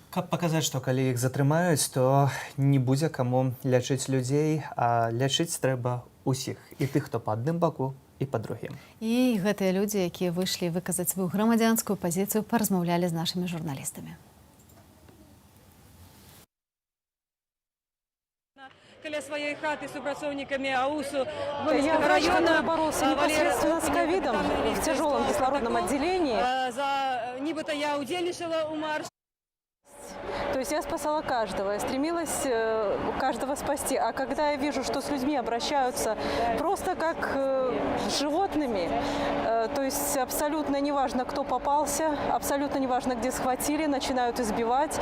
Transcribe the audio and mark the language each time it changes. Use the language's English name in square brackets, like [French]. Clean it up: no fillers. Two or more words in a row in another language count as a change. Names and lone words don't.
[Belarusian] Каб паказаць, што калі іх затрымаюць, то не будзе каму лячыць людзей, а лячыць трэба усіх. І тых, хто па адным баку, і па другім. І гэтыя людзі, якія выйшлі выказаць сваю грамадзянскую пазіцыю, паразмаўлялі з нашымі журналістамі. Каля своей хаты супрацоўнікамі АУСу [Russian] Я врач, который боролся непосредственно с ковидом в тяжелом кислородном отделении. [Belarusian] Нібито я удзельнічала ў марш. [Russian] То есть я спасала каждого, я стремилась каждого спасти. А когда я вижу, что с людьми обращаются просто как с животными, то есть абсолютно неважно, кто попался, абсолютно неважно, где схватили, начинают избивать.